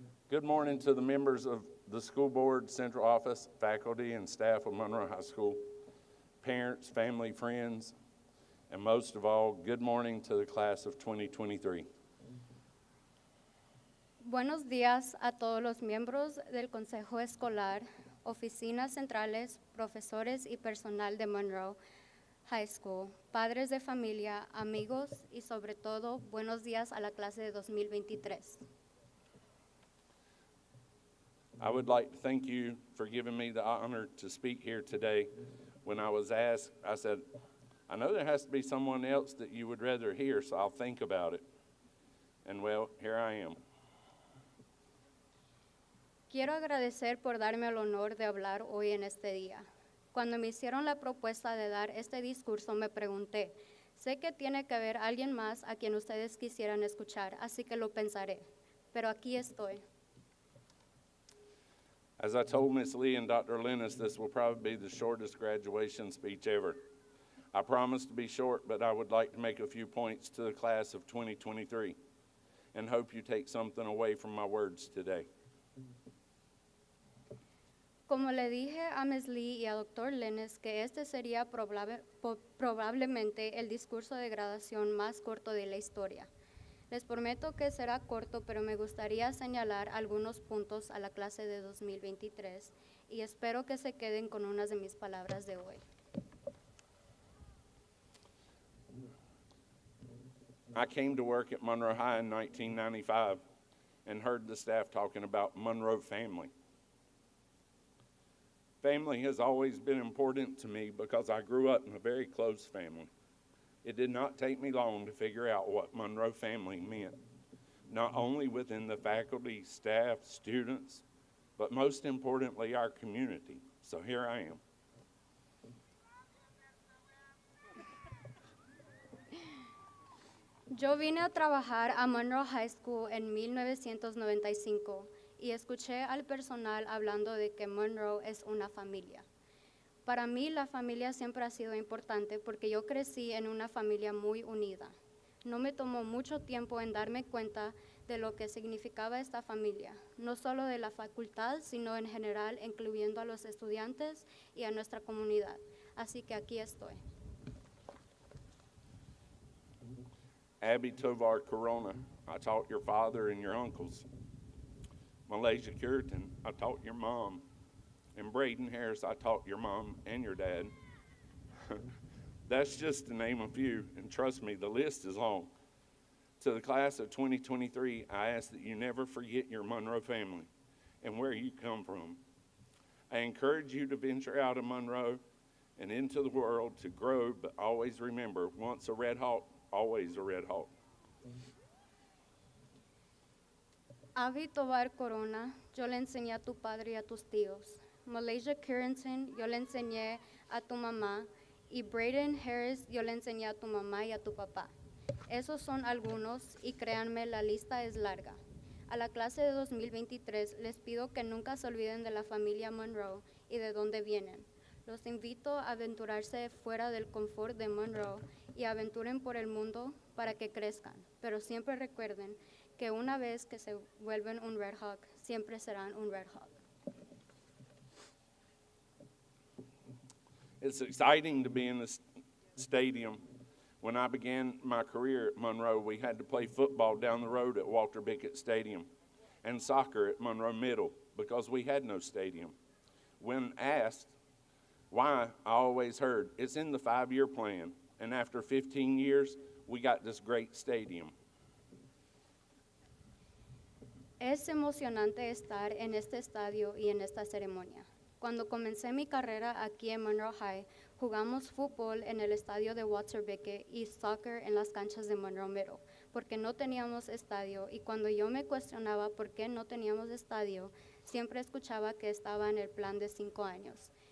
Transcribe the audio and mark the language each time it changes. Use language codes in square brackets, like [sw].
[en] Good morning to the members of the school board, central office, faculty, and staff of Monroe High School, parents, family, friends, and most of all, good morning to the class of 2023. [es] Buenos días a todos los miembros del Consejo Escolar, oficinas centrales, profesores y personal de Monroe High School, padres de familia, amigos y sobre todo, buenos días a la clase de 2023. [en] I would like to thank you for giving me the honor to speak here today. When I was asked, I said, I know there has to be someone else that you would rather hear, so I'll think about it. And well, here I am. [es] Quiero agradecer por darme el honor de hablar hoy en este día. Cuando me hicieron la propuesta de dar este discurso, me pregunté, sé que tiene que haber alguien más a quien ustedes quisieran escuchar, así que lo pensaré. Pero aquí estoy. [en] As I told Ms. Lee and Dr. Lennis, this will probably be the shortest graduation speech ever. I promise to be short, but I would like to make a few points to the class of 2023 and hope you take something away from my words today. [es] Como le dije a Ms. Lee y a Dr. Lennis que este sería probablemente el discurso de graduación más corto de la historia. Les prometo que será corto, pero me gustaría señalar algunos puntos a la clase de 2023 y espero que se queden con unas de mis palabras de hoy. [en] I came to work at Monroe High in 1995 and heard the staff talking about Monroe family. Family has always been important to me because I grew up in a very close family. It did not take me long to figure out what Monroe family meant, not only within the faculty, staff, students, but most importantly, our community. So here I am. [es] Yo vine a trabajar a Monroe High School en 1995 y escuché al personal hablando de que Monroe es una familia. Para mí la familia siempre ha sido importante porque yo crecí en una familia muy unida. No me tomó mucho tiempo en darme cuenta de lo que significaba esta familia, no solo de la facultad, sino en general, incluyendo a los estudiantes y a nuestra comunidad. Así que aquí estoy. [en] Abby Tovar Corona, I taught your father and your uncles. Malaysia Curitan, I taught your mom. And Braden Harris, I taught your mom and your dad. That's just to name a few, and trust me, the list is long. To the class of 2023, I ask that you never forget your Monroe family and where you come from. I encourage you to venture out of Monroe and into the world to grow, but always remember, once a Red Hawk, always a Red Hawk. [es] Avi Tovar Corona, yo le enseñé a tu padre y a tus tíos. Malaysia Currington, yo le enseñé a tu mamá. Y Braden Harris, yo le enseñé a tu mamá y a tu papá. Esos son algunos, y créanme, la lista es larga. A la clase de 2023 les pido que nunca se olviden de la familia Monroe y de dónde vienen. Los invito a aventurarse fuera del confort de Monroe y aventuren por el mundo para que crezcan. Pero siempre recuerden que una vez que se vuelven un Red Hawk, siempre serán un Red Hawk. [en] It's exciting to be in the stadium. When I began my career at Monroe, we had to play football down the road at Walter Bickett Stadium and soccer at Monroe Middle because we had no stadium. When asked why, I always heard, it's in the 5-year plan. And after 15 years, we got this great stadium. [es] Es emocionante estar en este estadio y en esta ceremonia. Cuando comencé mi carrera aquí en Monroe High, jugamos fútbol en el estadio de Walter Bickett y soccer en las canchas de Monroe Middle, porque no teníamos estadio, y cuando yo me cuestionaba por qué no teníamos estadio, siempre escuchaba que estaba en el plan de 5 años.